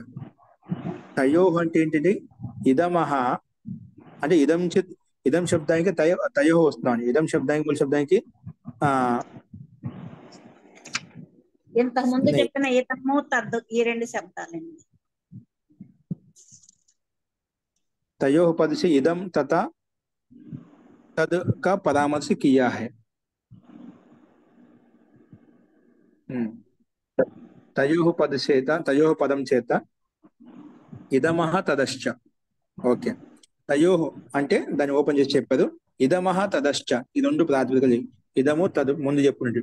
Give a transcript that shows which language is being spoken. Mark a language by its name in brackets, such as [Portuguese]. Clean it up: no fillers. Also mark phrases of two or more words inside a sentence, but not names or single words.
[Telugu] తయోః అంటే ఏంటంటే ఇదమః అంటే ఇదం శబ్దానికి తయోః వస్తున్నాను. ఇదం శబ్దానికి మూల శబ్దానికి ఇంతకు ముందు చెప్పిన ఇదము తద్దు ఈ 2 శబ్దాలండి. [Hindi] तयोः पद से इदम तथा तद का परामर्श किया है. [Sanskrit] तयोः पद [Telugu] చేత తయోః పదం చేత [Sanskrit] ఇదమః తదశ్చ. [Telugu] ఓకే, తయోః అంటే దాన్ని ఓపెన్ చేసి చెప్పారు. [Sanskrit] ఇదమః తదశ్చ [Telugu] ఈ 2 ప్రాతిపదికలు. ఇదము తదు ముందు చెప్పుకున్నట్టు.